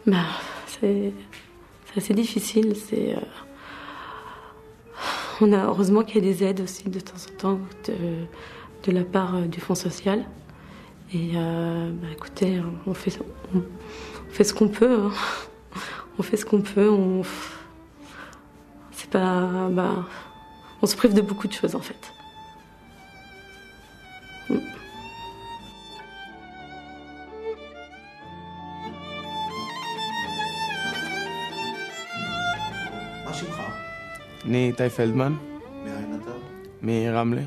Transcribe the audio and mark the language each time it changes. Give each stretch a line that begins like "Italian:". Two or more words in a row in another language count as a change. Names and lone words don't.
French: Bah, c'est assez difficile. Heureusement qu'il y a des aides aussi de temps en temps de la part du Fonds social. Et écoutez, on fait ce qu'on peut. Hein. On fait ce qu'on peut. C'est pas, on se prive de beaucoup de choses en fait.
Hebrew: מה שמך? אני איתי פלדמן, מאין אתה? מרמלה.